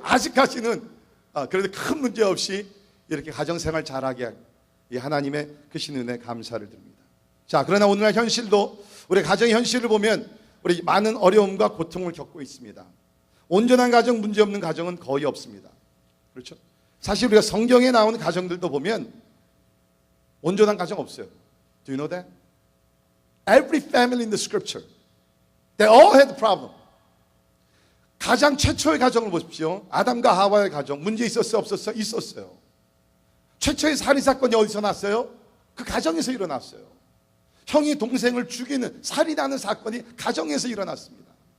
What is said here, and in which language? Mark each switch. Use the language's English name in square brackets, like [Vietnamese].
[Korean] 아직까지는 그래도 큰 문제 없이 이렇게 가정생활 잘하게 이 하나님의 크신 은혜 감사를 드립니다. 자, 그러나 오늘날 현실도 우리 가정의 현실을 보면 우리 많은 어려움과 고통을 겪고 있습니다. 온전한 가정, 문제 없는 가정은 거의 없습니다. 그렇죠? 사실 우리가 성경에 나오는 가정들도 보면 온전한 가정 없어요. [English] Do you know that? Every family in the scripture, they all had a problem. [Korean] 가장 최초의 가정을 보십시오. 아담과 하와의 가정. 문제 있었어요? 없었어요? 있었어요. 최초의 살인사건이 어디서 났어요? 그 가정에서 일어났어요. 형이 동생을 죽이는 살인하는 사건이 가정에서 일어났습니다.